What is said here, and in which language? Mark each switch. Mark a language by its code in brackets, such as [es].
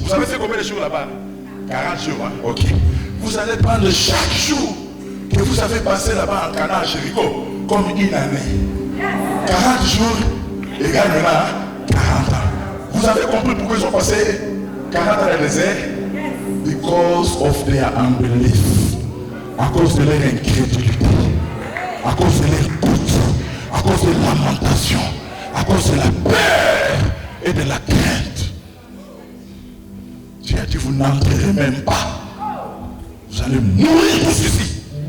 [fr] Vous savez c'est combien de jours là-bas? 40 jours, hein? Ok. Vous allez prendre chaque jour que vous avez passé là-bas en Canaan à Jéricho comme une année. 40 jours égale maintenant 40 ans. Vous avez compris pourquoi ils ont passé 40 ans dans le désert? [en] Because of their unbelief. [fr] À cause de leur incrédulité. À cause de leur doute. À cause de la lamentation. À cause de la peur et de la crainte. Dieu a dit, vous n'entrerez même pas. Vous allez mourir pour ceci.